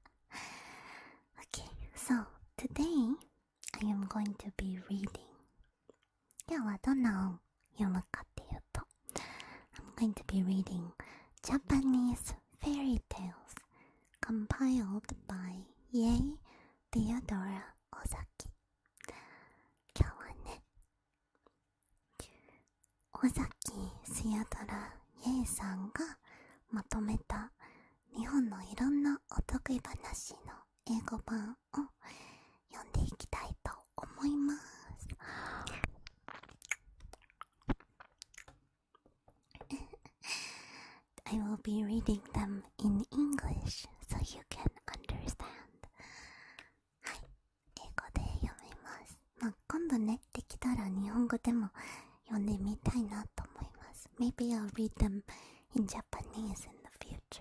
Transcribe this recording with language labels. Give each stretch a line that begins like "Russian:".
English: Okay, so today I am going to be reading.
Japanese: 今日はどんなを読むかっていうと、
English: I'm going to be reading Japanese fairy tales compiled by Yei Theodora Ozaki.
Japanese: 今日はね、尾崎スヤドライエイさんがまとめた日本のいろんなお得意話の英語版を読んでいきたいと思います。
English: I will be reading them in English so you can understand.
Japanese: はい、英語で読みます。今度ね、できたら日本語でも読んでみたいなと思います。
English: Maybe I'll read them in Japanese in the future.